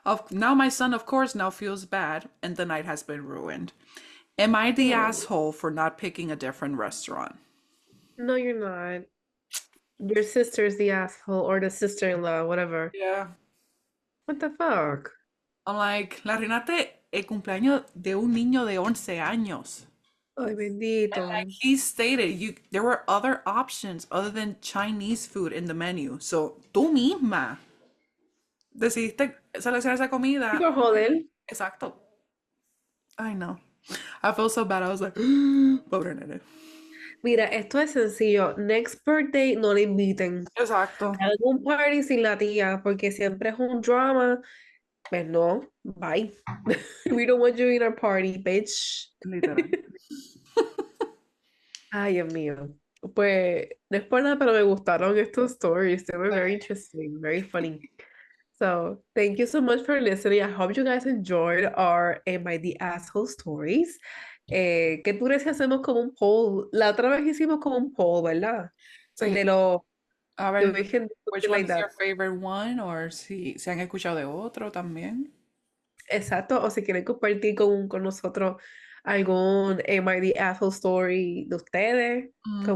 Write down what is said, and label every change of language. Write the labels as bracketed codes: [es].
[en] Now my son, of course, now feels bad, and the night has been ruined. Am I the Oh, asshole for not picking a different restaurant? no, you're not. Your sister's the asshole or the sister-in-law, whatever. Yeah. What the fuck? I'm like, [es] la arruinaste el cumpleaños de un niño de 11 años. Ay, [en] Like [es] bendito. [en] he stated, there were other options other than Chinese food in the menu. [es] So tú misma decidiste seleccionar esa Y comida. por joder. Exacto. [en] I know. I felt so bad. I was like, [es] pobre nene. Mira, esto es sencillo. [en] Next birthday [es] no le inviten. Exacto. A algún party sin la tía, porque siempre es un drama. Pues no, bye. [en] We don't want you in our party, bitch. [es] Literal. Ay, Dios mío. Pues no es por nada, pero me gustaron estos stories. [en] They were very interesting, very funny. So, thank you so much for listening. I hope you guys enjoyed our Am I the Asshole stories. [es] ¿Qué tú crees que hacemos como un poll? La otra vez hicimos como un poll, ¿verdad? Sí. De lo A de ver, origen, [en] which something like is that. your favorite one? [es] Or si han escuchado de otro también. Exacto, o si quieren compartir con nosotros algún Am I the Asshole story de ustedes, con